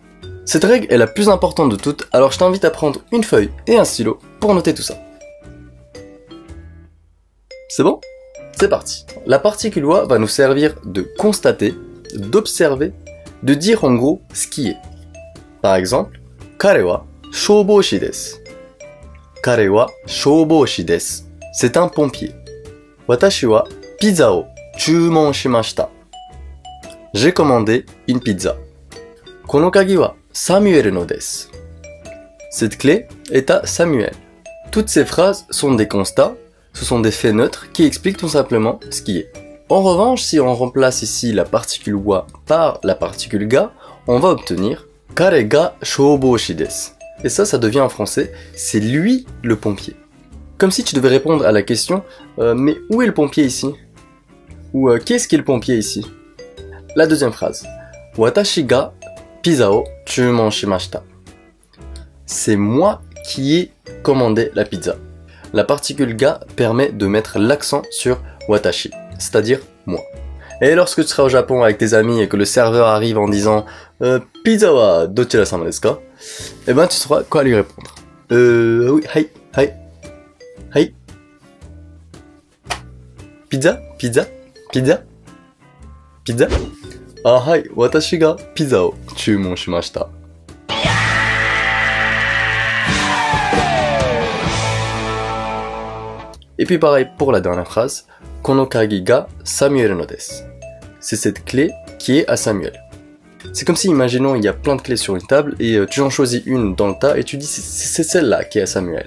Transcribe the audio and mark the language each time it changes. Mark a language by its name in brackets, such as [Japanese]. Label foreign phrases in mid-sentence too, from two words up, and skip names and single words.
[French] Cette règle est la plus importante de toutes, alors je t'invite à prendre une feuille et un stylo pour noter tout ça. C'est bon? C'est parti. La particule wa va nous servir de constater, d'observer, de dire en gros ce qui est. Par exemple, [Japanese] 彼は消防士です. 彼は消防士です. [French] C'est un pompier. [Japanese] 私はピザを注文しました. [French] J'ai commandé une pizza. [Japanese] この鍵はSamuelのです. [French] Cette clé est à Samuel. Toutes ces phrases sont des constats, ce sont des faits neutres qui expliquent tout simplement ce qui est. En revanche, si on remplace ici la particule wa par la particule ga, on va obtenir [Japanese] 彼が消防士です. [French] Et ça devient en français, c'est lui le pompier. Comme si tu devais répondre à la question, mais où est le pompier ici? Ou qu'est-ce qu'est le pompier ici? La deuxième phrase. [Japanese] 私がピザを注文しました. [French] C'est moi qui ai commandé la pizza. La particule ga permet de mettre l'accent sur watashi, c'est-à-dire moi. Et lorsque tu seras au Japon avec tes amis et que le serveur arrive en disant [Japanese] ピザはどちら様ですか? [French] Eh ben tu sauras quoi lui répondre. Oui, hai. Pizza? [Japanese] あ、はい、私がピザを注文しました. [French] Et puis pareil pour la dernière phrase. [Japanese] この鍵がSamuelのです. [French] C'est cette clé qui est à Samuel. C'est comme si, imaginons, il y a plein de clés sur une table et tu en choisis une dans le tas et tu dis c'est celle-là qui est à Samuel.